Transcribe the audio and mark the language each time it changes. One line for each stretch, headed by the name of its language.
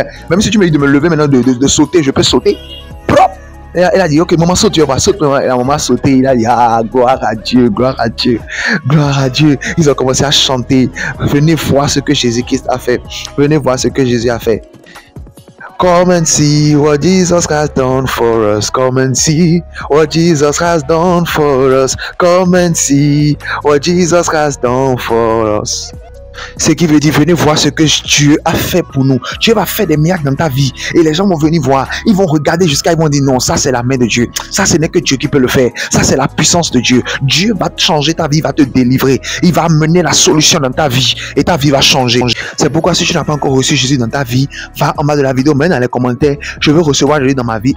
French: Même si tu me dis de me lever maintenant, de sauter, je peux sauter. Propre. Elle a dit, ok, maman saute, tu vas saute. Et la maman a sauté. Il a dit, ah, gloire à Dieu, gloire à Dieu, gloire à Dieu. Ils ont commencé à chanter. Venez voir ce que Jésus-Christ a fait. Venez voir ce que Jésus a fait.
English: Come and see what Jesus has done for us. Come and see what Jesus has done for us. Come and see what Jesus has done for us.
French: Ce qui veut dire, venez voir ce que Dieu a fait pour nous. Dieu va faire des miracles dans ta vie. Et les gens vont venir voir. Ils vont regarder jusqu'à, ils vont dire non, ça c'est la main de Dieu. Ça ce n'est que Dieu qui peut le faire. Ça c'est la puissance de Dieu. Dieu va changer ta vie, va te délivrer. Il va amener la solution dans ta vie. Et ta vie va changer. C'est pourquoi si tu n'as pas encore reçu Jésus dans ta vie, va en bas de la vidéo, mets dans les commentaires, je veux recevoir Jésus dans ma vie.